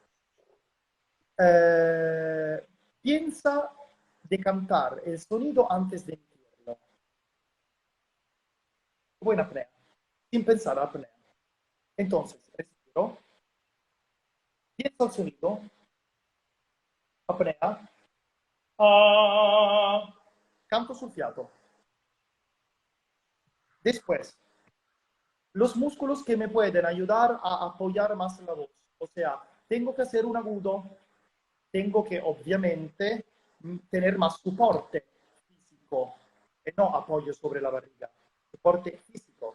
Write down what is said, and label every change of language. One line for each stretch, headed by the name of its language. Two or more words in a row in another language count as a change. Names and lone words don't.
Spanish: Piensa de cantar el sonido antes de emitirlo. Buena apnea, sin pensar a apnea. Entonces, respiro, pienso el sonido, apnea, canto
Italian: sul fiato.
Spanish: Después, los músculos que me pueden ayudar a apoyar más la voz. O sea, tengo que hacer un agudo, tengo que obviamente tener más soporte físico, y no apoyo sobre la barriga, soporte físico.